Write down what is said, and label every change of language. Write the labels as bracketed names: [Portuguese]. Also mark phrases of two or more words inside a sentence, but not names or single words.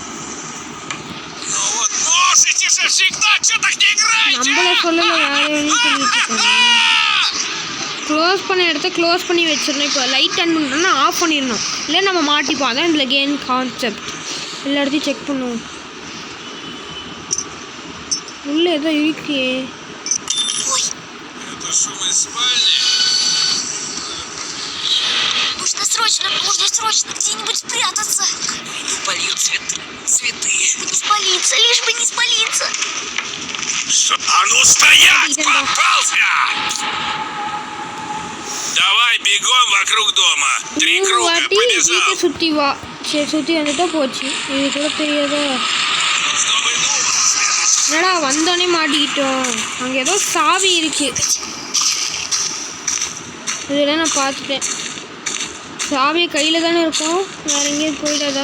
[Tamil] நம்மள சொல்லலை, யாரையும் சொல்லிட்டு இருக்காங்க. க்ளோஸ் பண்ண இடத்த க்ளோஸ் பண்ணி வச்சிடணும். இப்போ [English] light on [Tamil] பண்ணுறோன்னா ஆஃப் பண்ணிடணும், இல்லை நம்ம மாட்டிப்போம். அதான் இதில் [English] game concept. [Tamil] எல்லா இடத்தையும் செக் பண்ணுவோம். உள்ளே ஏதோ இருக்கே. [Russian] Нужно срочно где-нибудь спрятаться. Полью цветы. Не спалиться, лишь бы не спалиться. А ну стоять! Попался! Давай бегом вокруг дома. 3 круга, побежал. [Tamil] சுற்றி வா. சரி, சுற்றி வந்துட்டா போச்சு. இது கூட தெரியாதா? என்னடா வந்தோடனே மாட்டிக்கிட்டோம். அங்கே ஏதோ சாவி இருக்கு. இதெல்லாம் நான் பார்த்துட்டேன். சாவியை கையில் தானே இருக்கும், வேறு எங்கேயும் போயிடாதா?